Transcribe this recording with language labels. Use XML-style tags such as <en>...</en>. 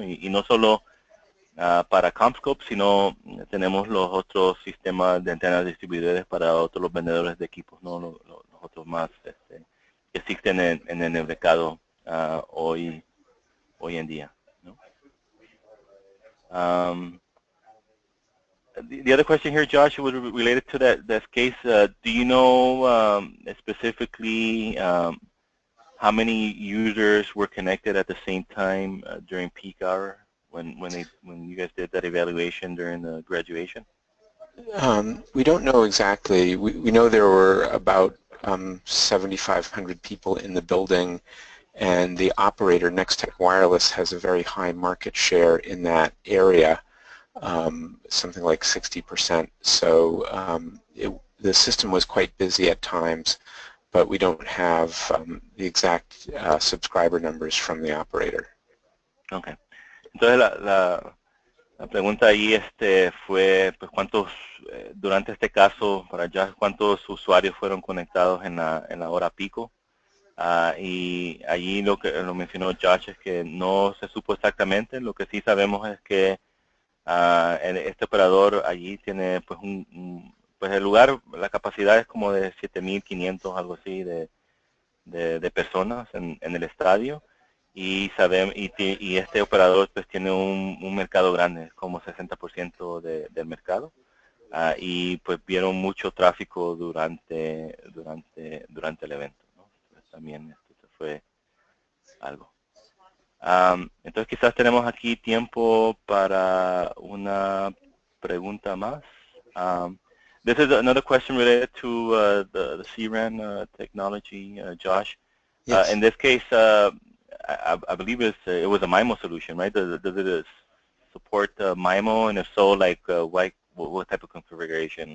<es>Y no solo para CommScope, sino tenemos los otros sistemas de antenas distribuidores para otros los vendedores de equipos, ¿no? Los otros más que existen en el mercado hoy en día, ¿no?</es> <en>The other question here, Josh, was related to that case. Do you know specifically how many users were connected at the same time during peak hour when you guys did that evaluation during the graduation? We don't know exactly. We know there were about 7,500 people in the building, and the operator, Nextech Wireless, has a very high market share in that area, something like 60%. So the system was quite busy at times, but we don't have the exact subscriber numbers from the operator.</en> <es>Okay. Entonces La pregunta ahí fue, pues, cuántos, durante este caso, para Josh, cuántos usuarios fueron conectados en la hora pico. Y allí lo que lo mencionó Josh es que no se supo exactamente. Lo que sí sabemos es que este operador allí tiene, pues, pues el lugar, la capacidad es como de 7.500, algo así, de personas en el estadio. Y y este operador pues tiene un mercado grande, como 60% del mercado. Y pues vieron mucho tráfico durante el evento, ¿no? Pues también esto fue algo. Entonces quizás tenemos aquí tiempo para una pregunta más.</es> <en>This is another question related to the CRAN technology, Josh. Yes. In this case, I believe it was a MIMO solution, right? Does it support MIMO? And if so, like what type of configuration?</en>